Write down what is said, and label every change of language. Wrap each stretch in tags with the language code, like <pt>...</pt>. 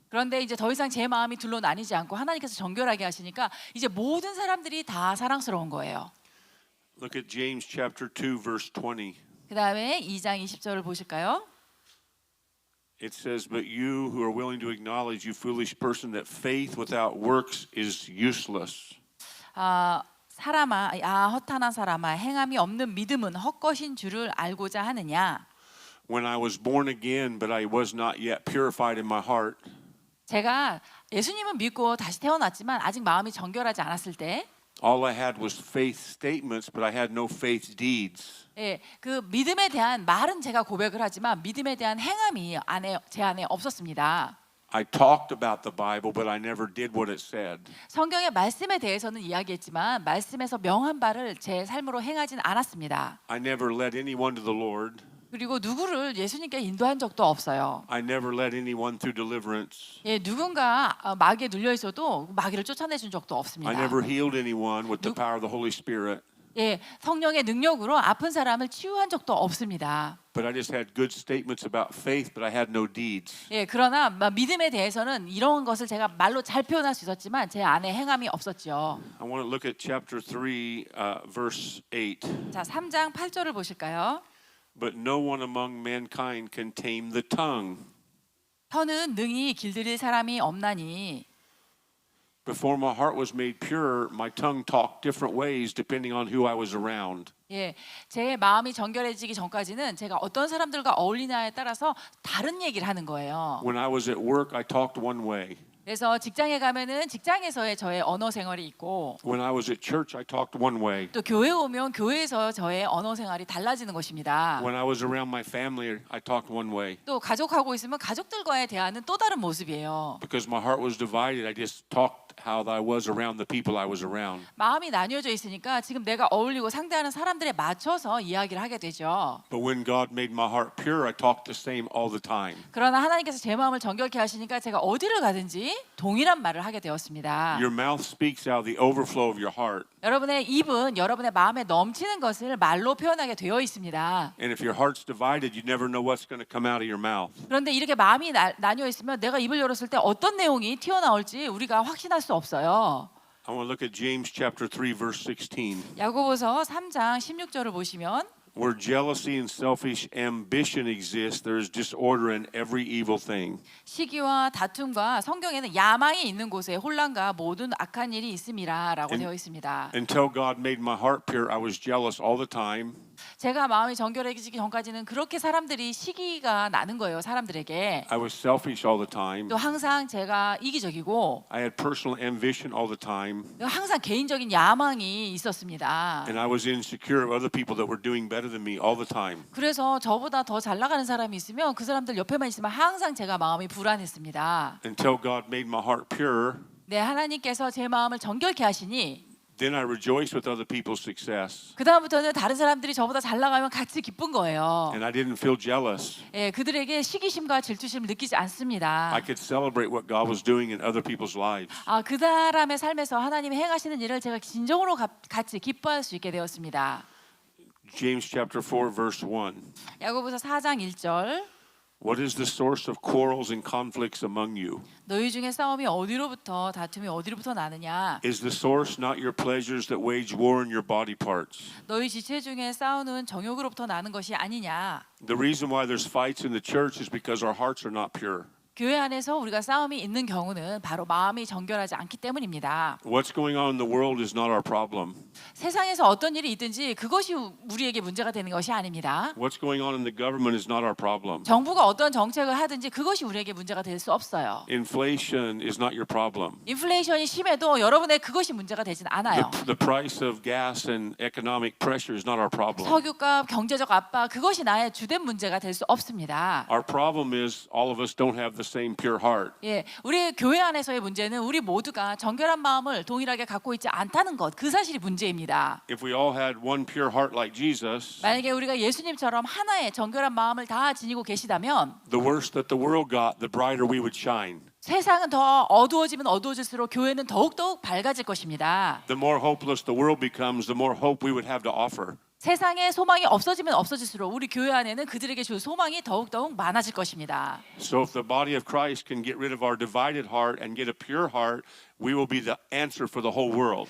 <ko>그런데 이제 더 이상 제 마음이 둘로 나뉘지 않고 하나님께서 정결하게 하시니까 이제 모든 사람들이 다 사랑스러운 거예요.</ko> <en>Look at James chapter 2 verse 20.</en> <ko>그다음에 2장 20절을 보실까요?</ko> <en>It says, "But you who are willing to acknowledge, you foolish person, that faith without works is useless."</en> <ko>사람아, 허탄한 사람아, 행함이 없는 믿음은 헛것인 줄을 알고자 하느냐?</ko> <en>When I was born again, but I was not yet purified in my heart,</en> <ko>제가 예수님은 믿고 다시 태어났지만 아직 마음이 정결하지 않았을 때,</ko> <en>all I had was faith statements, but I had no faith deeds.</en> <ko>예, 그 믿음에 대한 말은 제가 고백을 하지만 믿음에 대한 행함이 제 안에 없었습니다.</ko> <en>I talked about the Bible, but I never did what it said.</en> <ko>성경의 말씀에 대해서는 이야기했지만 말씀에서 명한 바를 제 삶으로 행하진 않았습니다.</ko> <en>I never led anyone to the Lord.</en> <ko>그리고 누구를 예수님께 인도한 적도 없어요.</ko> <en>I never led anyone through deliverance.</en> <ko>예, 누군가 마귀에 눌려 있어도 마귀를 쫓아내준 적도</ko> <en>I</en> <ko>없습니다.</ko> <en>never healed anyone with the power of the Holy Spirit.</en> <ko>예, 성령의 능력으로 아픈 사람을 치유한 적도 없습니다.</ko> <en>But I just had good statements about faith, but I had no deeds.</en> <ko>예, 그러나 믿음에 대해서는 이런 것을 제가 말로 잘 표현할 수 있었지만 제 안에 행함이 없었죠.</ko> <en>I want to look at chapter 3, verse 8.</en> <ko>자, 3장 8절을 보실까요?</ko> <en>But no one among mankind can tame the tongue.</en> <ko>혀는 능히 길들일 사람이 없나니</ko> <en>Before my heart was made pure, my tongue talked different ways depending on who I was around.</en> <ko>예, 제 마음이 정결해지기 전까지는 제가 어떤 사람들과 어울리냐에 따라서 다른 얘기를 하는 거예요.</ko> <en>When I was at work, I talked one way.</en> <ko>그래서 직장에 가면은 직장에서의 저의 언어 생활이 있고</ko> <en>When I was at church, I talked one way.</en> <ko>또 교회 오면 교회에서 저의 언어 생활이 달라지는 것입니다.</ko> <en>When I was around my family, I talked one way.</en> <ko>또 가족하고 있으면 가족들과의 대화는 또 다른 모습이에요.</ko> <en>Because my heart was divided, I just talked how I was around the people I was around.</en> <ko>마음이 나뉘어져 있으니까 지금 내가 어울리고 상대하는 사람들에 맞춰서 이야기를 하게 되죠.</ko> <en>But when God made my heart pure, I talked the same all the time.</en> <ko>그러나 하나님께서 제 마음을 정결케 하시니까 제가 어디를 가든지 동일한 말을 하게 되었습니다.</ko> <en>Your mouth speaks out of the overflow of your heart.</en> <ko>여러분의 입은 여러분의 마음에 넘치는 것을 말로 표현하게 되어 있습니다.</ko> <en>And if your heart's divided, you never know what's going to come out of your mouth.</en> <ko>그런데 이렇게 마음이 나뉘어 있으면 내가 입을 열었을 때 어떤 내용이 튀어나올지 우리가 확신할 수 없어요.</ko> <en>I want to look at James chapter 3 verse 16.</en> <ko>야고보서 3장 16절을 보시면</ko> <en>Where jealousy and selfish ambition exist, there is disorder in every evil thing.</en> <ko>시기와 다툼과 성경에는 야망이 있는 곳에 혼란과 모든 악한 일이 있음이라라고 되어 있습니다.</ko> <en>Until God made my heart pure, I was jealous all the time.</en> <ko>제가 마음이 정결해지기 전까지는 그렇게 사람들이 시기가 나는 거예요. 사람들에게.</ko> <en>I was selfish all the time.</en> <ko>또 항상 제가 이기적이고</ko> <en>I had personal ambition all the time.</en> <ko>항상 개인적인 야망이 있었습니다.</ko> <en>And I was insecure of other people that were doing better than me all the time.</en> <ko>그래서 저보다 더 잘 나가는 사람이 있으면 그 사람들 옆에만 있으면 항상 제가 마음이 불안했습니다.</ko> <en>Until God made my heart pure,</en> <ko>네, 하나님께서 제 마음을 정결케 하시니</ko> <en>then I rejoiced with other people's success.</en> <ko>그 다음부터는 다른 사람들이 저보다 잘 나가면 같이 기쁜 거예요.</ko> <en>And I didn't feel jealous.</en> <ko>예, 그들에게 시기심과 질투심을 느끼지 않습니다.</ko> <en>I could celebrate what God was doing in other people's lives.</en> <ko>그 사람의 삶에서 하나님이 행하시는 일을 제가 진정으로 같이 기뻐할 수 있게 되었습니다.</ko> <en>James chapter 4 verse 1.</en> <ko>야고보서 4장 1절</ko> <en>What is the source of quarrels and conflicts among you?</en> <ko>너희 중에 싸움이 어디로부터 다툼이 어디로부터 나느냐?</ko> <en>Is the source not your pleasures that wage war in your body parts?</en> <ko>너희 지체 중에 싸우는 정욕으로부터 나는 것이 아니냐?</ko> <en>The reason why there's fights in the church is because our hearts are not pure.</en> <ko>교회 안에서 우리가 싸움이 있는 경우는 바로 마음이 정결하지 않기 때문입니다.</ko> <en>What's going on in the world is not our problem.</en> <ko>세상에서 어떤 일이 있든지 그것이 우리에게 문제가 되는 것이 아닙니다.</ko> <en>What's going on in the government is not our problem.</en> <ko>정부가 어떤 정책을 하든지 그것이 우리에게 문제가 될 수 없어요.</ko> <en>Inflation is not your problem.</en> <ko>인플레이션이 심해도 여러분의 그것이 문제가 되진 않아요.</ko> <en>The price of gas and economic pressure is not our problem.</en> <ko>석유값, 경제적 압박 그것이 나의 주된 문제가 될 수 없습니다.</ko> <en>Our problem is all of us don't have the same pure heart.</en> <ko>예, 우리 교회 안에서의 문제는 우리 모두가 정결한 마음을 동일하게 갖고 있지 않다는 것, 그 사실이 문제입니다.</ko> <en>If we all had one pure heart like Jesus,</en> <ko>만약에 우리가 예수님처럼 하나의 정결한 마음을 다 지니고 계시다면</ko> <en>the worse that the world got, the brighter we would shine.</en> <ko>세상은 더 어두워지면 어두워질수록 교회는 더욱더욱 밝아질 것입니다.</ko> <en>The more hopeless the world becomes, the more hope we would have to offer.</en> <ko>세상에 소망이 없어지면 없어질수록 우리 교회 안에는 그들에게 줄 소망이 더욱더욱 많아질 것입니다.</ko> <en>So if the body of Christ can get rid of our divided heart and get a pure heart, we will be the answer for the whole world.</en>